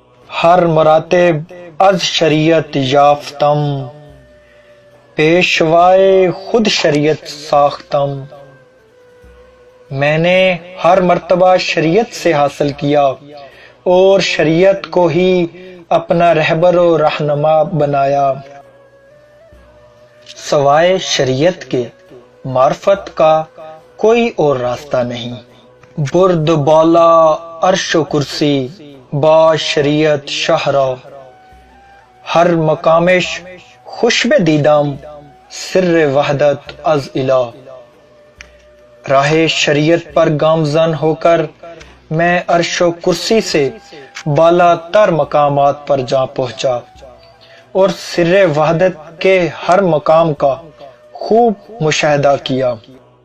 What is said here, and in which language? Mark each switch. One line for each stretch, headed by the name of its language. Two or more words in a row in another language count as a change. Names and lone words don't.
Persian: ہر مراتب از شریعت یافتم، پیشوائے خود شریعت ساختم۔
Urdu: میں نے ہر مرتبہ شریعت سے حاصل کیا اور شریعت کو ہی اپنا رہبر و رہنما بنایا۔ سوائے شریعت کے معرفت کا کوئی اور راستہ نہیں۔
Persian: برد بالا عرش و کرسی با شریعت شاہرا، ہر مقامش خوشب دیدم سر وحدت از الہ۔
Urdu: راہ شریعت پر گامزن ہو کر میں عرش و کرسی سے بالا تر مقامات پر جا پہنچا اور سر وحدت کے ہر مقام کا خوب مشاہدہ کیا۔